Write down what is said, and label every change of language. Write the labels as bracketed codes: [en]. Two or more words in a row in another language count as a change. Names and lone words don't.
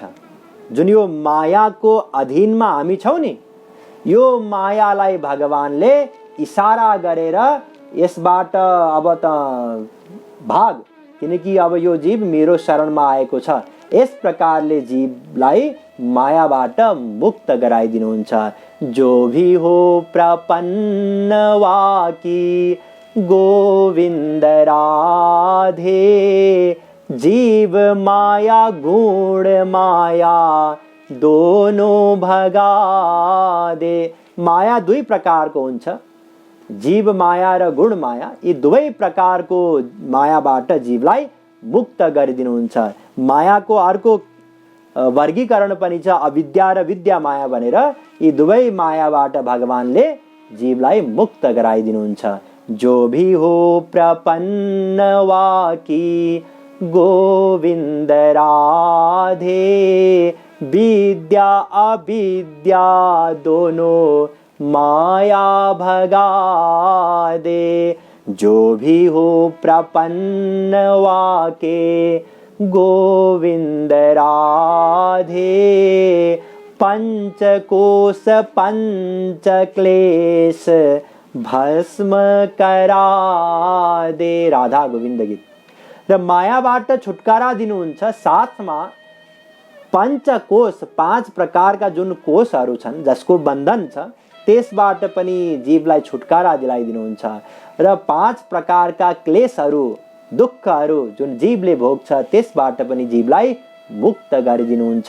[ne] जुन यो मायाको अधीनमा हामी छौँ नि, यो मायालाई भगवानले इशारा गरेर यसबाट अब त भाग, किनकि अब यो जीव मेरो शरणमा आएको छ, यस प्रकारले जीवलाई मायाबाट मुक्त गराइदिनुहुन्छ। [hi] जो भी हो प्रपन्न वाकी गोविंद राधे, जीव माया गुण माया दोनों भगा दे। [ne] माया दुई प्रकारको हुन्छ, जीव माया र गुण माया। यी दुवै प्रकारको मायाबाट जीवलाई मुक्त गरिदिनुहुन्छ। मायाको अर्को वर्गीकरण पनि छ, अविद्या र विद्या माया भनेर। यी दुवै मायाबाट भगवानले जीवलाई मुक्त गराइदिनुहुन्छ। [hi] जो भी हो प्रपन्न वाकी गोविंद राधे, विद्या अविद्या दोनों माया भगा दे। जो भी हो प्रपन्न वाके गोविंद राधे, पंचकोश पंच क्लेश भस्म करा दे। राधा गोविंद गीत। [ne] र मायाबाट छुटकारा दिनुहुन्छ, साथमा पञ्चकोश, पाँच प्रकारका जुन कोषहरू छन् जसको बन्धन छ, त्यसबाट पनि जीवलाई छुटकारा दिलाइदिनुहुन्छ। र पाँच प्रकारका क्लेशहरू, दुःखहरू जुन जीवले भोग्छ, त्यसबाट पनि जीवलाई मुक्त गरिदिनुहुन्छ।